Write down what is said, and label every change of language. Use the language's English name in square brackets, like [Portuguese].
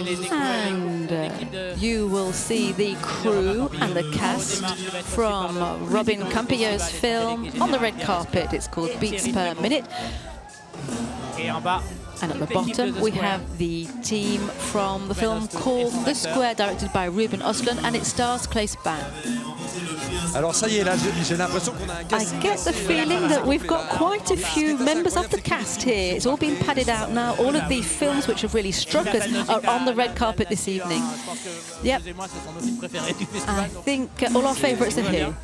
[English] And you will see the crew and the cast from Robin Campillo's film on the red carpet. It's called Beats Per Minute. And at the bottom, we have the team from the film called The Square, directed by Ruben Östlund, and it stars Claes Bang. [French] Alors ça y est, là, j'ai l'impression qu'on a un [English] I get the feeling that we've got quite a few members of the cast here. It's all been padded out now. All of the films which have really struck us are on the red carpet this evening. Yep. I think all our favourites are here.